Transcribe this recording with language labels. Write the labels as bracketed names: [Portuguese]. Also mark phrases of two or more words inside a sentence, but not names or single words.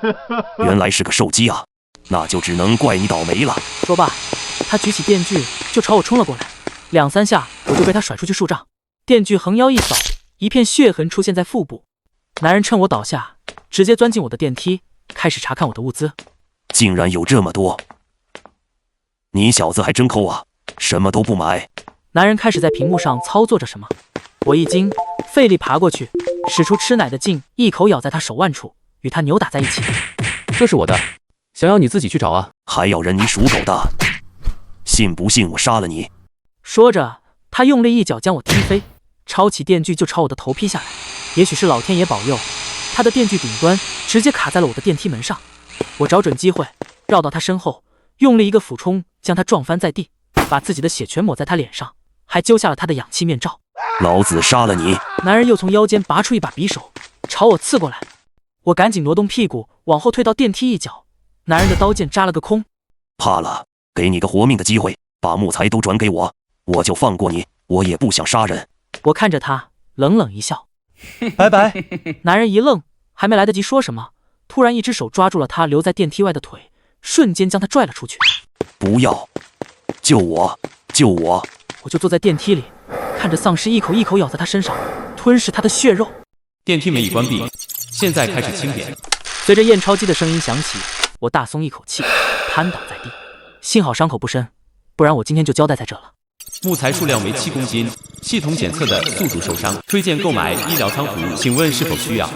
[Chinese] 原來是個獸姬啊，那就只能怪你倒霉了。” 說罷，他舉起電鋸就朝我衝了過來，2、3下我就被他甩出去數丈。電鋸橫腰一掃，一片血痕出現在腹部。男人趁我倒下，直接鑽進我的電梯，開始查看我的物資。竟然有這麼多！你小子還真摳啊，什麼都不買。男人開始在屏幕上操作着什麼，我一驚，費力爬過去，使出吃奶的勁，一口咬在他手腕處，與他扭打在一起。這是我的，想要你自己去找啊！還要人你屬狗的，信不信我殺了你？說着，他用力一腳將我踢飛，抄起電鋸就朝我的頭劈下來。也許是老天爺保佑，他的電鋸頂端直接卡在了我的電梯門上。我找準機會，繞到他身後，用力一個俯衝，將他撞翻在地，把自己的血全抹在他臉上，還揪下了他的氧氣面罩。老子殺了你！男人又從腰間拔出一把匕首，朝我刺過來。我趕緊挪動屁股，往後退到電梯一角。男人的刀劍扎了個空。怕了，給你個活命的機會，把木材都轉給我，我就放過你。我也不想殺人。我看着他，冷冷一笑。拜拜。男人一愣，還沒來得及說什麼，突然一只手抓住了他留在電梯外的腿，瞬間將他拽了出去。不要！救我！救我！我就坐在電梯裡，看着喪屍一口一口咬在他身上，吞噬他的血肉。電梯門已關閉，現在開始清點。隨着驗鈔機的聲音響起，我大鬆一口氣，癱倒在地。幸好傷口不深，不然我今天就交代在這了。木材數量為7公斤，系統檢測的宿主受傷，推薦購買醫療倉服務，請問是否需要？